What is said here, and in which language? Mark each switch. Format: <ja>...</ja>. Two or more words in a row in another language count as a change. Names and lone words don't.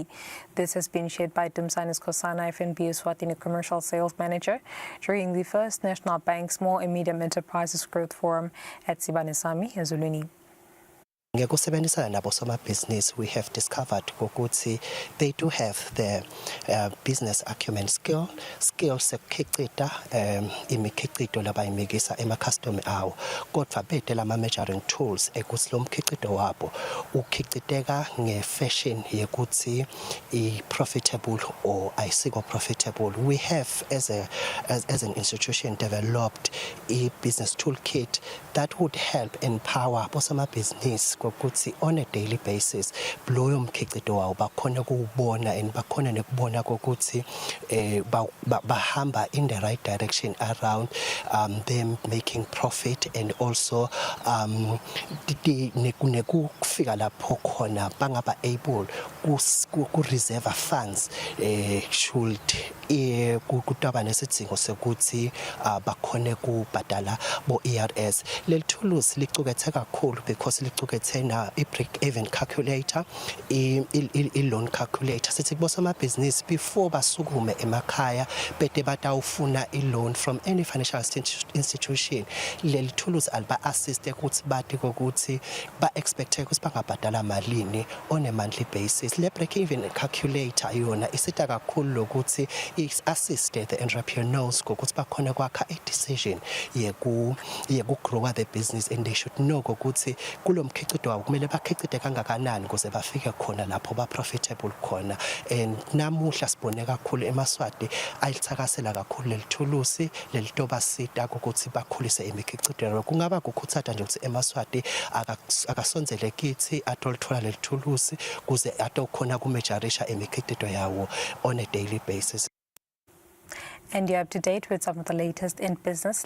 <en>This has been shared by Dumsanis Kosana, F&B Eswatini Commercial Sales Manager, during the First National Bank Small and Medium Enterprises Growth Forum at Sibanisami, Ezulwini.</en> <ss>Ngokusebenzisana nabo business,</ss> <en>we have discovered</en> <ss>ukuthi</ss> <en>they do have the business acumen skills</en> <ss>sekukhiqida imikhiqido labayimikisa ema-customer awo, kodwa bedela ama-measuring tools ekuthi lo mkhiqido wabo ukhiqideka nge-fashion yekuthi i-profitable or ayisiko profitable.</ss> <en>We have as an institution developed a business toolkit that would help empower business ukuthi on a daily basis</en> <ss>loyo mkhiqido wawo bakhona ukubona</ss> <en>and</en> <ss>bakhona nekubona ukuthi bahamba</ss> <en>in the right direction around them making profit, and also</en> <ss>nekufika lapho khona bangaba able ku</ss> <en>reserve funds should</en> <ss>kutaba nesidingo sokuthi bakhone kubhadala bo ERS. Leli tools licukethe kakhulu because licukethe na i-</ss> <en>break-even calculator,</en> <ss>i-loan calculator. Sithi business before basukume emakhaya bede batawufuna i-loan</ss> <en>from any financial institution,</en> <ss>leli tools aliba-assist ukuthi bathi kokuthi ba-expecte ukuthi bangabhadala malini</ss> <en>on a monthly basis.</en> <ss>Le break-even calculator yona isita kakhulu lokuthi is-assiste</ss> <en>the entrepreneurs</en> <ss>kokuthi bakhona kwakha a-decision yeku-grow</ss> <en>the business, and they should know</en> <ss>kokuthi kulo mkhiqido wabo kumele bakhicide kangakanani ukuze bafike khona lapho ba-profitable khona. And namuhla sibone kakhulu eMaswati ayithakasela kakhulu leli thulusi leli tobasita ukuthi bakhulise imikhiqido. Kungaba kukhuthatha nje ukuthi eMaswati akasonzele kithi atolithola leli thulusi kuze atokhona kumejarisha imikhiqido yawo</ss> <en>on a daily basis. And you're up to date with some of the latest in business.</en>